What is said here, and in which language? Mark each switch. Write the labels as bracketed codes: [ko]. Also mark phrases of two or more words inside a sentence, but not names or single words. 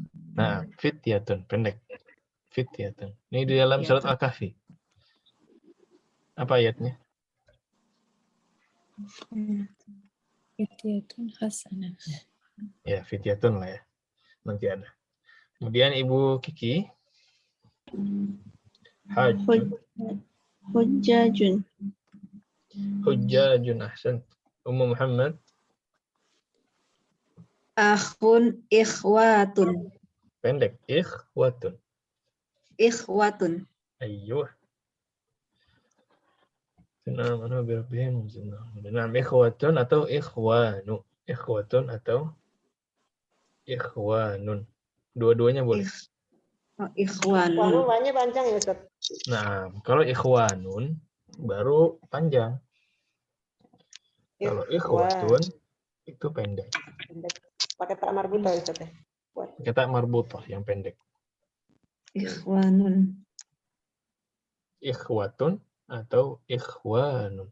[id] Nah, fityatun, pendek. Fityatun. Ini di dalam surat Al-Kahfi. Apa ayatnya? [ar] فتية حسنة. [id] Ya, fityatun lah ya. Nanti ada. Kemudian Ibu Kiki. Hujjajun. [ar] حجاج، أحسن. [id] Ummu Muhammad. [ar] أخ إخوة. [id] Pendek. Ikhwatun. Ikhwatun. Ayyuh. Nah, ikhwatun atau ikhwanu. Ikhwatun atau ikhwanun. Dua-duanya boleh. Ikhwanun. Banyak panjang ya Ustaz. Nah, kalau ikhwanun baru panjang. Kalau ikhwatun itu pendek. Pakai [ar] تاء مربوطة [id] ya Ustaz. Pakai [ar] تاء مربوطة [id] yang pendek. Ikhwanun. Ikhwatun atau ikhwanun.